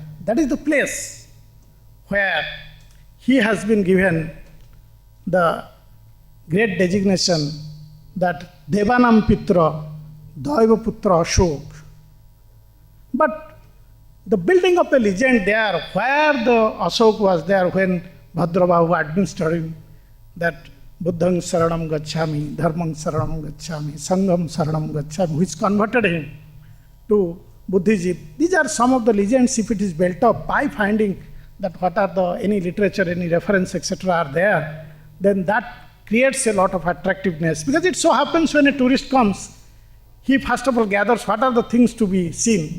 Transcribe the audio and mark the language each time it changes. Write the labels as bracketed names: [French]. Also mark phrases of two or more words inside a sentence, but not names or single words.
[English] That is the place where he has been given the great designation that [Pali] Devanam Pitra, Daiva Putra Ashok. [English] But the building of a legend there, where the Ashok was there when Bhadrabahu administered that [Pali] Buddhang Saranam Gacchami, Dharmang Saranam Gacchami, Sangham Saranam Gacchami, [English] which converted him to Buddhism. These are some of the legends. If it is built up by finding that what are the any literature, any reference, etc. are there, then that creates a lot of attractiveness. Because it so happens when a tourist comes, he first of all gathers what are the things to be seen.